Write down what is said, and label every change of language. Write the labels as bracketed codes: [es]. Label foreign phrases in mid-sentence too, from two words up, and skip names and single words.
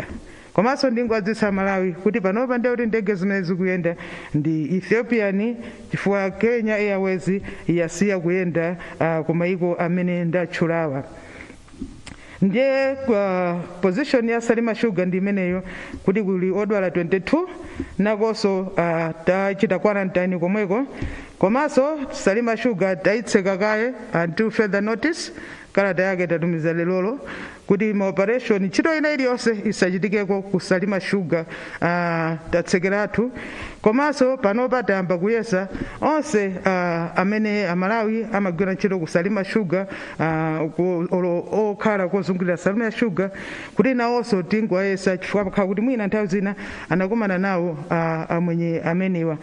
[ny] Komanso ndingwadzisa Malawi kuti panopa ndiye kuti ndege zimene zikuyenda ndi Ethiopian chifukwa Kenya Airways yasiya kuyenda ku mayiko amene ndatchulawa. Ndiye position ya Salima Sugar ndi imeneyo kuti kuli odwala 22 nakonso tachita quarantine komweko. Komanso Salima Sugar taitseka kaye [en] until further notice. [ny] Kalata yake tatumiza lelolo kuti ma operation ntchito ina iliyonse isachitikeko ku Salima Sugar tatsekeratu. Komanso panopa tayamba kuyesa onse amene amalawi amagwira ntchito ku Salima Sugar okhala kozungulira Salima Sugar kuti nawonso tingwayesa chifukwa pakhala kuti mwina nthawi zina anakumana nawo amwenye amenewa.